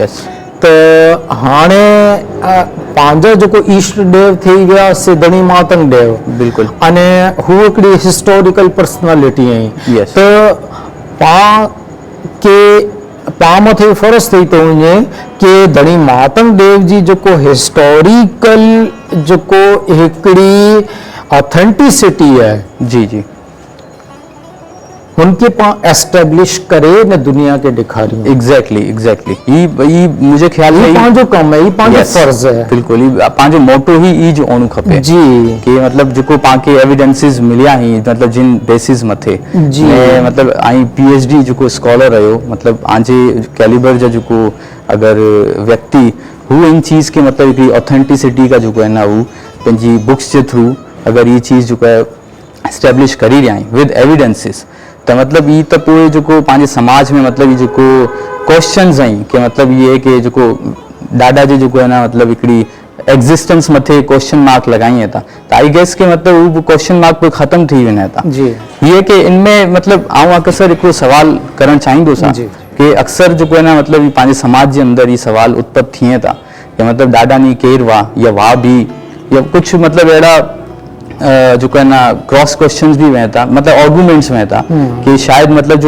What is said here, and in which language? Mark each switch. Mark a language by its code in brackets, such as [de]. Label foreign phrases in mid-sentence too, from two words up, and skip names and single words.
[sd] यस त हाणे पंहिंजा जेको ईष्ट देव थी विया से धनी महात्म देव बिल्कुल अने हू हिकिड़ी [en] historical personality [sd] आहिनि Yes. त पां मथे फर्ज़ थी थो वञे कि धनी महात्म देव जी जेको हिस्टोरिकल जेको हिकिड़ी ऑथेंटिसिटी आहे जी जी उनके पां एस्टेब्लिश करे न दुनिया के ॾेखारियूं एग्जैक्टली ई मुझे ख्याल है पंहिंजो कमु है पंहिंजो फर्ज़ है बिल्कुल ई पंहिंजो मोटो ही ई जो होणो खपे जी कि मतलब जेको पाके एविडेंसिस मिलिया ही मतलब जिन बेसिस मथे जी ने मतलब आई पीएचडी जेको स्कॉलर रहियो मतलब आंजे कैलिबर जो जेको अगर व्यक्ति हु इन चीज के मतलब हिकिड़ी ऑथेंटिसिटी का जेको है ना हू पंहिंजी बुक्स जे थ्रू अगर ये चीज जेको है एस्टेब्लिश करी रहिया आहिनि [en] with evidences [sd] तो मतलब ये तो पूरे जो पांचे समाज में मतलब ये जो क्वेश्चंस आई कि मतलब ये कि जो दादा जी जो है ना मतलब हिकिड़ी एग्जिस्टेंस मथे [en] question mark [sd] लगाई था तो [en] I guess [sd] के मतलब वो [en] question mark [sd] पे खत्म थी वञे था जी ये कि इनमें मतलब आऊं अक्सर एक सवाल करण चाहींदो सा कि अक्सर जो है ना मतलब ये पांचे समाज के अंदर ये सवाल उत्पन्न थिए था कि मतलब दादा नी केर वाह या वाह भी या कुछ मतलब अड़ा जो है ना [en] cross questions [sd] भी वहता मतलब आर्गुमेंट्स वहता कि शायद मतलब जो